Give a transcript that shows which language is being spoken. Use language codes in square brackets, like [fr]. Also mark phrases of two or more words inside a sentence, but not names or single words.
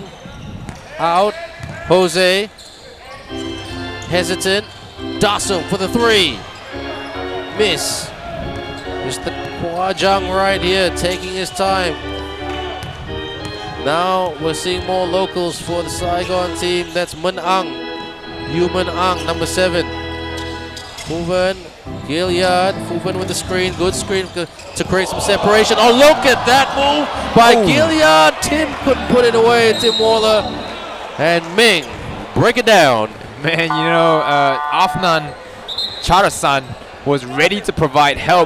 [en] Out. Jose. Hesitant. Dasum for the three. Miss. Mr. Kwajang right here taking his time. Now we're seeing more locals for the Saigon team. That's Mun Ang. Yu Mun Ang, number 7. Phu Ven, Gilead. Phu Ven with the screen. Good screen to create some separation. Oh, look at that move by Gilead. Tim couldn't put it away. Tim Waller and Ming break it down. Man, you know, Afnan Charasan was ready to provide help.